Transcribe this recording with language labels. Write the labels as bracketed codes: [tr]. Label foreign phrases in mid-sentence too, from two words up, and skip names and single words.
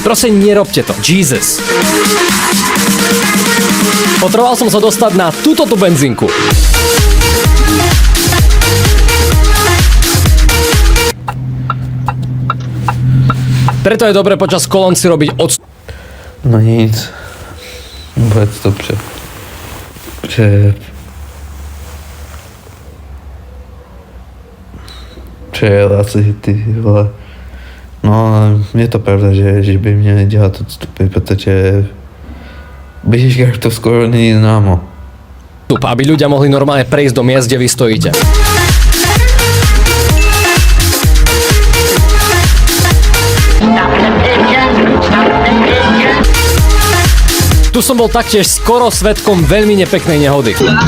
[sk] Proste nerobte to. Jesus. Potreboval som sa dostať na túto benzínku. Preto je dobre počas kolón si robiť [cs] No nic. Vůbec dobře. Přijel asi ty vole. No je to pravda, že by měli dělat odstupy, protože Běžkách to skoro není známo. [sk] Aby ľudia mohli normálne prejsť do miest, kde vy stojíte. Tu som bol taktiež skoro svedkom veľmi nepeknej nehody.